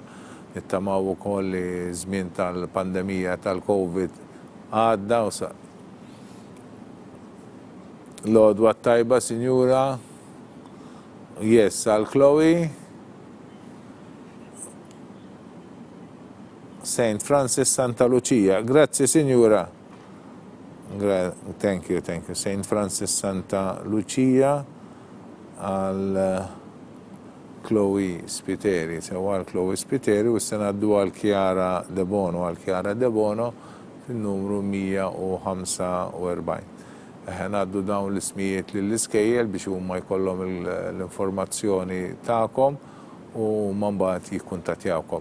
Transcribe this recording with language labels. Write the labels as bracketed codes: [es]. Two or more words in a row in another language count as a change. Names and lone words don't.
[mt] Nittamaw ukoll li żmien tal-pandemija tal-Covid għadda u sa. L-għodwa tajba, Sinjura. Yes, għal Chloe. St. Francis Santa Lucia. Grazzi, Sinjura. [en] Thank you. St. [mt] Francis Santa Lucia għal Chloe Spiteri. Sewa għal Chloe Spiteri u s-senaddu għal Chiara De Bono. Fil-numru 145. Għaddu dawn l-ismijiet lill-iskejjel biex huma jkollhom l-informazzjoni tagħkom u mbagħad jikkuntattjawkom.